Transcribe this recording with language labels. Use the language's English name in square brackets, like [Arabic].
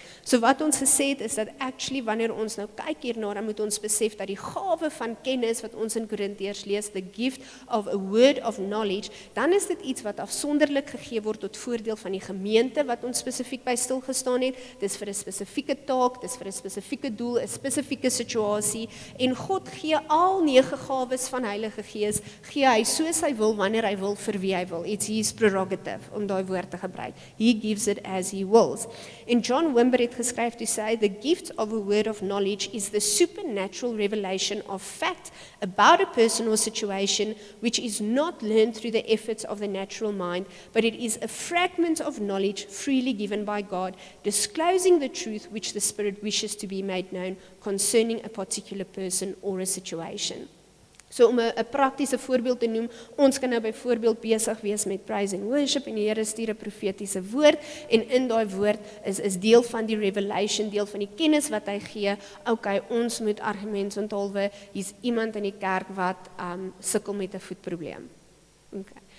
[Afrikaans] So wat ons gesê het is dat actually wanneer ons nou kyk hierna, dan moet ons besef dat die gawe van kennis wat ons in Korintiërs lees, [English] the gift of a word of knowledge, [Afrikaans] dan is dit iets wat afsonderlik gegee word tot voordeel van die gemeente wat ons spesifiek by stil gestaan het. Dis vir 'n spesifieke taak, dis vir 'n spesifieke doel, 'n spesifieke situasie, en God gee al 9 gawes van Heilige Gees, gee hy soos hy wil, wanneer hy wil, vir wie hy wil. [English] It's his prerogative [Afrikaans] om daai woord te gebruik. [English] He gives it as he wills. En John Wimber [Afrikaans] het geskryf [English] to say, the gift of a word of knowledge is the supernatural revelation of fact about a person or situation which is not learned through the efforts of the natural mind, but it is a fragment of knowledge freely given by God, disclosing the truth which the Spirit wishes to be made known concerning a particular person or a situation. [Afrikaans] So om 'n praktiese voorbeeld te noem, ons kan nou byvoorbeeld besig wees met [English] praise and worship, [Afrikaans] en die Here stuur 'n profetiese woord, en in daai woord is deel van die revelation, deel van die kennis wat hy gee. Okay, ons moet argumentsonthulwe, hier's iemand in die kerk wat sukkel met 'n voetprobleem. Okay.